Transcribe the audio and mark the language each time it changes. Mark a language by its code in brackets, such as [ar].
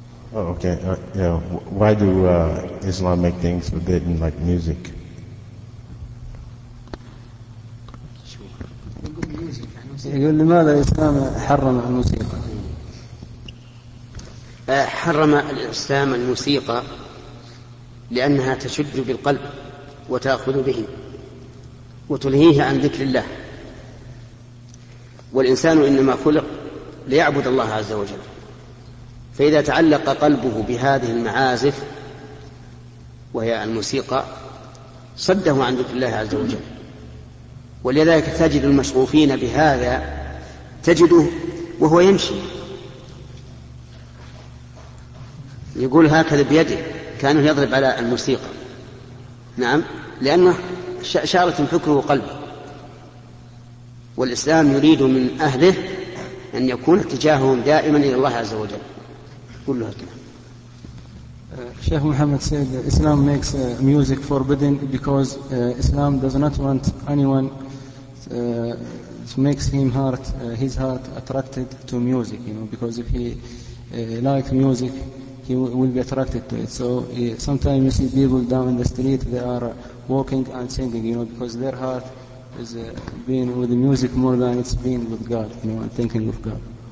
[en] why do Islam make things forbidden like music? [ar] يقول لماذا الإسلام حرم الموسيقى؟ حرم الإسلام الموسيقى لأنها تشد بالقلب وتأخذ به وتلهيه عن ذكر الله. والإنسان إنما خلق ليعبد الله عز وجل، فإذا تعلق قلبه بهذه المعازف وهي الموسيقى صده عن ذكر الله عز وجل. ولذلك تجد المشغوفين بهذا تجده وهو يمشي يقول هكذا بيده كانه يضرب على الموسيقى، نعم، لأنه شارة فكره وقلبه. والإسلام يريد من أهله أن يكون اتجاههم دائما إلى الله عز وجل. قل له الكلام [en] Sheikh Muhammad said that Islam makes music forbidden because Islam does not want anyone it makes him heart his heart attracted to music, you know, because if he likes music he will be attracted to it. So sometimes you see people down in the street, they are walking and singing, you know, because their heart is being with the music more than it's being with God, you know, and thinking of God.